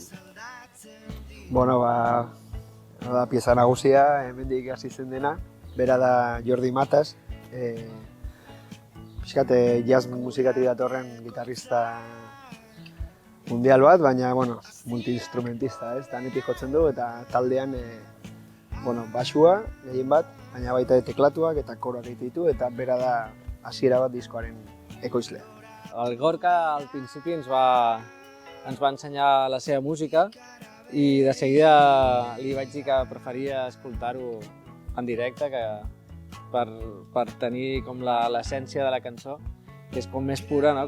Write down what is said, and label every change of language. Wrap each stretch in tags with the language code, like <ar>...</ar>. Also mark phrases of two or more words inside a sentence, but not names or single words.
<eu>Bueno, da pieza nagusia, hemendik hasi zen dena, bera da Jordi Matas, pixkat jazz musikatik datorren gitarrista mundial bat, baina, bueno, multi-instrumentista, ez? Danetik jotzen du eta taldean, basua, gehien bat, baina baita teklatuak eta koroak egite ditu eta bera da hasiera bat diskoaren ekoizlea.</eu> <ca>El Gorka al principi ens va ensenyar la seva música i de seguida li vaig dir que preferia escoltar-ho en directe per tenir com l'essència de la cançó, que és com més pura, no?</ca>